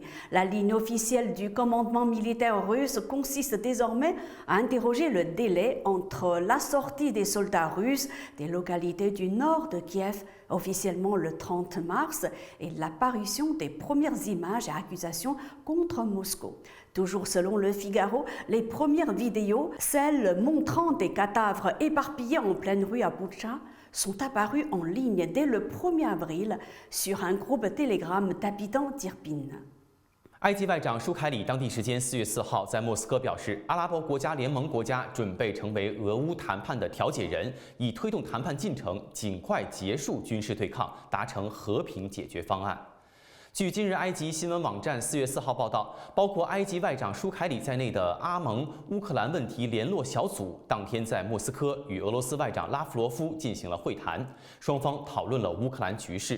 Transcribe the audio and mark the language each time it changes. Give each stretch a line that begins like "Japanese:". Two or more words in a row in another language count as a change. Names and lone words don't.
French: La ligne officielle du commandement militaire russe consiste désormais à interroger le délai entre la sortie des soldats russes des localités du nord de Kiev, officiellement le 30 mars, et l'apparition des premières images et accusations contre Moscou. Toujours selon le Figaro, les premières vidéos, celles montrant des cadavres éparpillés en pleine rue à Boutcha, sont apparus en ligne dès le 1er avril sur un groupe Telegram d'habitants d'Irpin.
Chinese: 埃及外长舒凯里当地时间4月4号在莫斯科表示，阿拉伯国家联盟国家准备成为俄乌谈判的调解人，以推动谈判进程尽快结束军事对抗，达成和平解决方案。据今日埃及新闻网站4月4号报道，包括埃及外长舒凯里在内的阿盟乌克兰问题联络小组当天在莫斯科与俄罗斯外长拉夫罗夫进行了会谈，双方讨论了乌克兰局势。